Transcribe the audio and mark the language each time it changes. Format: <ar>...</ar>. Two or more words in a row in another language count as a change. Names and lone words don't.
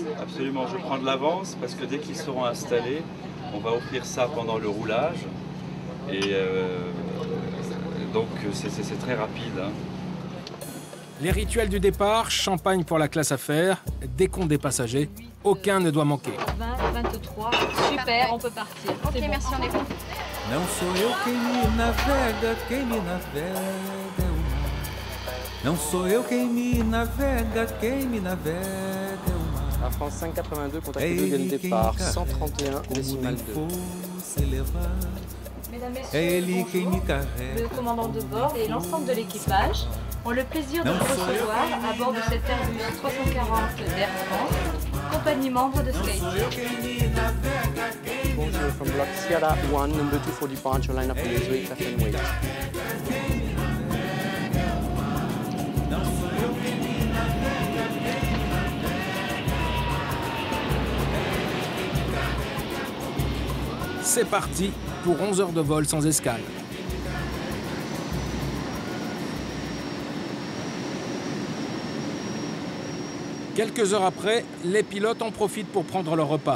<fr>Absolument, je prends de l'avance parce que dès qu'ils seront installés, on va offrir ça pendant le roulage. Et donc c'est très rapide. Hein. Les rituels du départ, champagne pour la classe affaires, décompte des passagers, aucun ne doit manquer. 20, 23, super, on peut partir. Ok, C'est bon. merci, on est bon.</fr> <pt>Não sou eu quem me navega é o mar. Não sou eu quem me navega é o mar.</pt> <fr>Air France 582, contact de départ 131 décimal 2. Mesdames, Messieurs, le commandant de bord et l'ensemble de l'équipage ont le plaisir de vous recevoir à bord de cet Airbus 340 d'Air France, compagnie membre de Sky. Bonjour,</fr> <en>from Block Sierra 1, number 2 for departure, line up please, wait, left and wait.</en> <fr>C'est parti pour 11 heures de vol sans escale. Quelques heures après, les pilotes en profitent pour prendre leur repas.</fr>